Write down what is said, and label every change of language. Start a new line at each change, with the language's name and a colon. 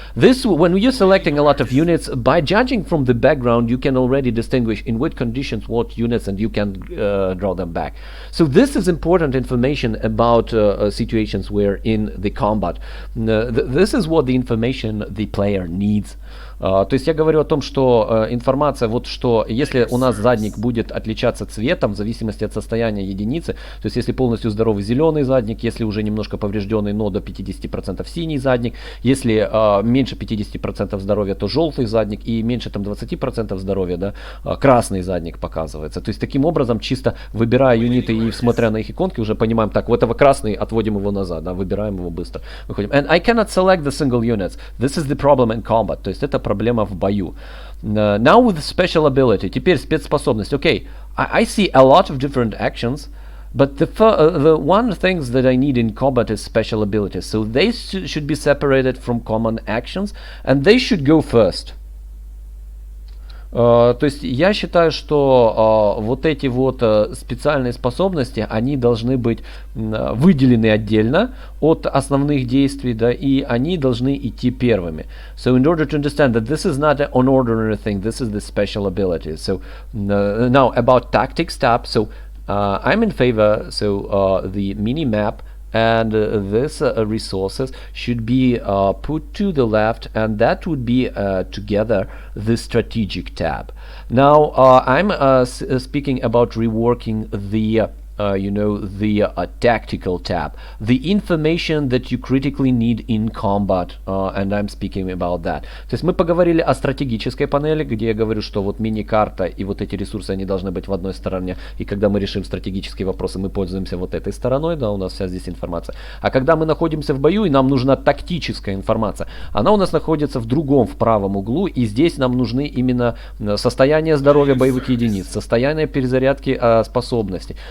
English: This, when you're selecting a lot of units, by judging from the background, you can already distinguish in what conditions what units, and you can draw them back. So this is important information about situations where in the combat. This is what the information the player needs.
Russian: То есть я говорю о том, что информация, вот что если у нас задник будет отличаться цветом в зависимости от состояния единицы, то есть если полностью здоровый зеленый задник, если уже немножко поврежденный, но до 50% синий задник, если меньше 50% здоровья, то желтый задник, и меньше там 20% здоровья, да, красный задник показывается. То есть таким образом, чисто выбирая юниты и смотря на их иконки, уже понимаем, так, вот этого красный, отводим его назад, да, выбираем его быстро. Выходим.
English: And I cannot select the single units. This is the problem in combat.
Russian: То есть это проблема в бою.
English: Now with special ability.
Russian: Теперь спецспособность.
English: Okay, I see a lot of different actions, but the one things that I need in combat is special abilities. So they should be separated from common actions, and they should go first.
Russian: То есть я считаю, что вот эти вот специальные способности, они должны быть выделены отдельно от основных действий, да, и они должны идти первыми.
English: So in order to understand that this is not an ordinary thing, this is the special ability. So now about tactics tab. So I'm in favor. So the mini map and this resources should be put to the left, and that would be together the strategic tab. Now I'm speaking about reworking the you know, the tactical tab, the information that you critically need in combat, and I'm speaking about that.
Russian: То есть мы поговорили о стратегической панели, где я говорю, что вот мини-карта и вот эти ресурсы, они должны быть в одной стороне, и когда мы решим стратегические вопросы, мы пользуемся вот этой стороной, да, у нас вся здесь информация. А когда мы находимся в бою, и нам нужна тактическая информация, она у нас находится в другом, в правом углу, и здесь нам нужны именно состояние здоровья боевых единиц, состояние перезарядки способностей.